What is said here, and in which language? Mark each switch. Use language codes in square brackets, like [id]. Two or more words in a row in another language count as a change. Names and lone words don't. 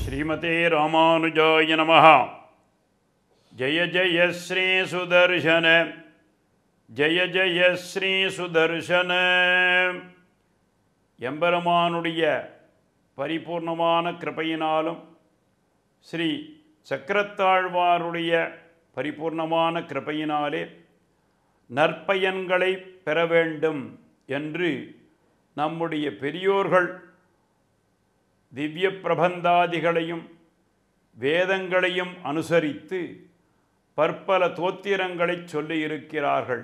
[sa] श्रीमते रामानुजाय नमः। जय जय श्री सुदर्शन, जय जय श्री सुदर्शन. [ta] எம்பெருமானுடைய பரிபூர்ணமான கிருபையினாலும் ஸ்ரீ சக்கரத்தாழ்வாருடைய பரிபூர்ணமான கிருபையினாலே நற்பயன்களை பெற வேண்டும் என்று நம்முடைய பெரியோர்கள் திவ்ய பிரபந்தாதிகளையும் வேதங்களையும் அனுசரித்து பற்பல தோத்திரங்களை சொல்லியிருக்கிறார்கள்.